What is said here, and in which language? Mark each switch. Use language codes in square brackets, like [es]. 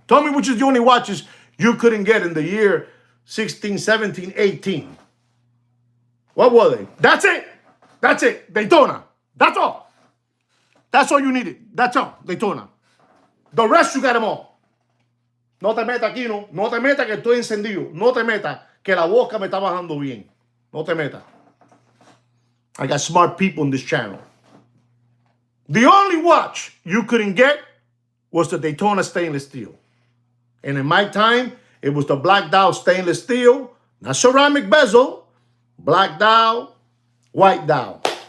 [en] Tell me which is the only watches you couldn't get in the year 16, 17, 18. What were they? That's it. That's it. Daytona. That's all. That's all you needed. That's all. Daytona. The rest, you got them all. [es] No te metas aquí, no. No te metas que estoy encendido. No te metas que la boca me está bajando bien. No te metas. [en] I got smart people in this channel. The only watch you couldn't get was the Daytona stainless steel. And in my time, it was the black dial stainless steel, not ceramic bezel, black dial, white dial.